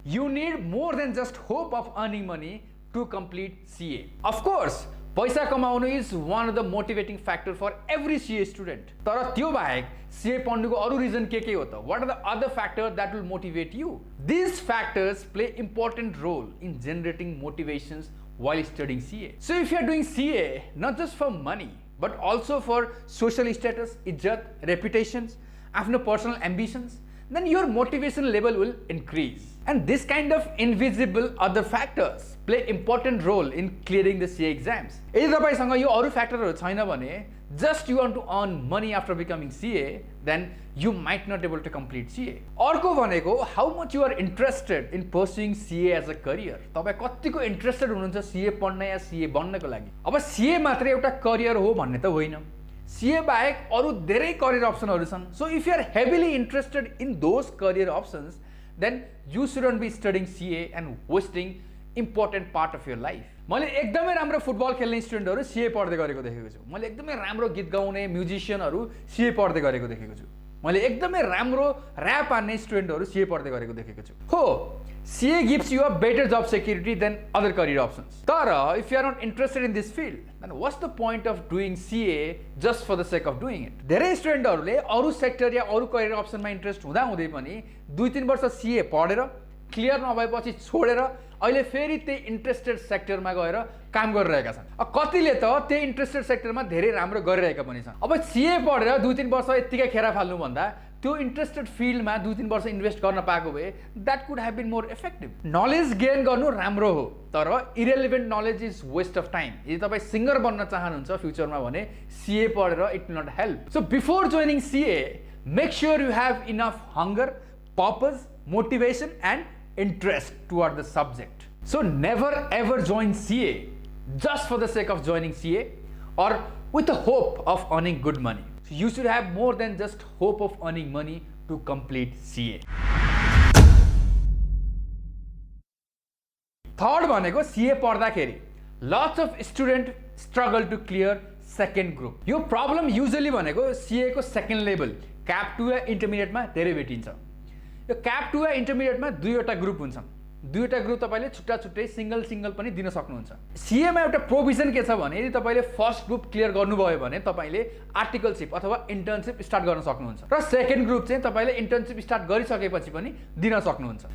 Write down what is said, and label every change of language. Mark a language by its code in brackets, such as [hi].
[en] You need more than just hope of earning money to complete CA. Of course [ne] पैसा कमाउनु [en] Is one of the motivating factor for every CA student. [ne] तर त्यो बाहेक सिए पढ्नुको अरू रिजन के हो त? [en] What are the other factor that will motivate you? These factors play important role in generating motivations while studying CA. So if you are doing CA not just for money but also for social status, izzat, reputations, after personal ambitions, then your motivation level will increase. And this kind of invisible other factors play important role in clearing the CA exams. [ne] यदि तपाईसँग यो अरू फ्याक्टरहरू छैन भने [en] just you want to earn money after becoming CA, then you might not able to complete CA. [ne] अर्को भनेको [en] how much you are interested in pursuing CA as a career. [ne] तपाईं कतिको इन्ट्रेस्टेड हुनुहुन्छ CA पढ्न या CA बन्नको लागि? अब CA मात्र एउटा करियर हो भन्ने त होइन। CA बाहेक अरू धेरै करियर अप्सनहरू छन्। [en] So if you are heavily interested in those career options, then you shouldn't be studying CA and wasting important part of your life. [ne] मैले एकदमै राम्रो फुटबल खेल्ने स्टुडेन्टहरू CA पढ्दै गरेको देखेको छु। मैले एकदमै राम्रो गीत गाउने म्युजिशियनहरू CA पढ्दै गरेको देखेको छु। मैले एकदमै राम्रो ऱ्याप हान्ने स्टुडेन्टहरू CA पढ्दै गरेको देखेको छु। [en] हो, CA gives you a better job security than other career options. तर if you are not interested in this field, then what's the point of doing CA just for the sake of doing it? [ne] धेरै स्टुडेन्टहरूले अरू sector या अरू career अप्सनमा interest हुँदै पनि 2-3 वर्ष CA पढेर क्लियर नभएपछि छोडेर अहिले फेरि त्यही इन्ट्रेस्टेड सेक्टरमा गएर काम गरिरहेका छन्। कतिले त त्यही इन्ट्रेस्टेड सेक्टरमा धेरै राम्रो गरिरहेका पनि छन्। अब CA पढेर 2-3 वर्ष यतिकै खेरा फाल्नु भन्दा त्यो इन्ट्रेस्टेड फिल्डमा 2-3 वर्ष इन्भेस्ट गर्न पाएको भए [en] That could have been more effective. [ne] Knowledge gain गर्नु राम्रो हो, तर [en] Irrelevant knowledge is waste of time. [ne] यदि तपाईँ सिङ्गर बन्न चाहनुहुन्छ फ्युचरमा भने CA पढेर [en] It will not help. So before joining CA, make sure you have enough hunger, purpose, motivation and interest toward the subject. So never ever join CA just for the sake of joining CA or with the hope of earning good money. So you should have more than just hope of earning money to complete CA. Third भनेको CA पढ्दाखेरि lots of students struggle to clear second group. [ne] यो problem usually भनेको CA को second level CAP 2 या intermediate मा धेरै भेटिन्छ। यो CAP 2 या इन्टरमिडिएटमा दुईवटा ग्रुप हुन्छन्। दुईवटा ग्रुप तपाईँले छुट्टा छुट्टै सिंगल पनि दिन सक्नुहुन्छ। CA मा एउटा प्रोभिजन के छ भने यदि तपाईँले फर्स्ट ग्रुप क्लियर गर्नुभयो भने तपाईँले आर्टिकलशिप अथवा इन्टर्नशिप स्टार्ट गर्न सक्नुहुन्छ र सेकेन्ड ग्रुप चाहिँ तपाईँले इन्टर्नशिप स्टार्ट गरिसकेपछि पनि दिन सक्नुहुन्छ।